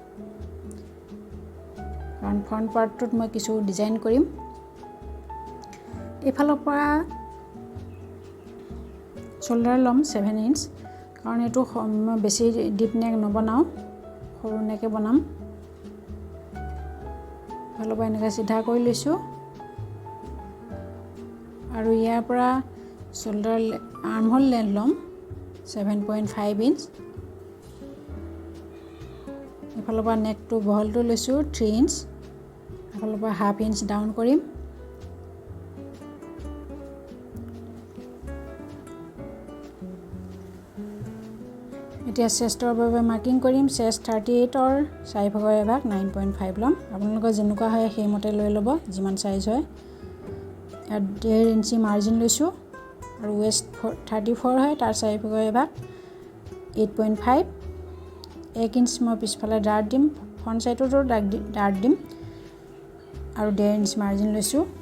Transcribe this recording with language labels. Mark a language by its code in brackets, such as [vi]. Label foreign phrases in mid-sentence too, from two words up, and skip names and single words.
[as] কাৰণ ফ্ৰন্ট পাৰ্টটোত মই কিছু ডিজাইন কৰিম এফালৰ পৰা শোল্ডাৰ লম 7 ইঞ্চ কাৰণ এটো বেছি [en] deep neck [as] নবনাও সৰু নেকে বনাম ভালো পাই এনেকা সিধা কৰি লৈছো আৰু ইয়াৰ পৰা [en] shoulder armhole length [as] lom 7.5 inch এফালৰ পৰা [en] neck to [as] বহলটো লৈছো 3 inch এফালৰ পৰা [en] half inch down [as] কৰিম এতিয়া চেষ্টৰ বাবে মাৰ্কিং কৰিম চেষ্ট 38 অৰ 4/1 9.5 লম আপোনালোকৰ যেনেকুৱা হয় সেই মতে লৈ ল'ব যিমান সাইজ হয় আৰু 1.5 [en] inch margin [as] লৈছো আৰু ওয়েস্ট 34 হয় তাৰ 4/1 8.5 1 ইঞ্চ মই পিছফালে ডাৰ্ট দিম [en] front sideতো [as] ডাৰ্ট দিম আৰু 1.5 [en] inch margin [as] লৈছো